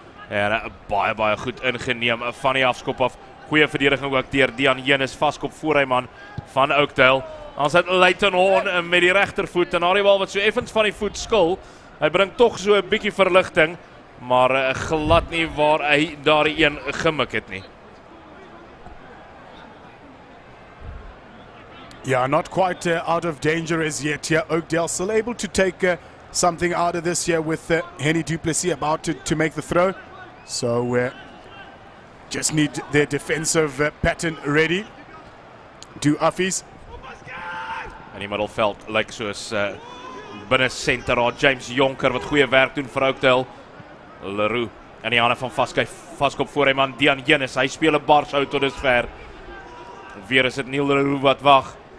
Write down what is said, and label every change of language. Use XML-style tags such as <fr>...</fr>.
<af>En baie goed ingeneem van die afskop af. Goeie verdediging ook deur Dian Jenes, vaskop voorryman van Oakdale. Dan sit Leighton Horn met die regtervoet en daardie bal wat so effens van die voet skil. Hy bring tog so 'n bietjie verligting, maar glad nie waar hy daardie een gemik het nie.</af> <en>Yeah, not quite out of danger as yet here. Oakdale still able to take something out of this here with Henny Du Plessis about to make the throw. So just need their defensive pattern ready. Do Affies.</en> <af>In die middelveld lyk soos binne senter daar James Jonker wat goeie werk doen vir Oakdale. Leroux in die hande van vaskop voor hy man Dian Jenes. Hy speel 'n bars out tot dusver. Weer is dit Neil Leroux wat wag.</af>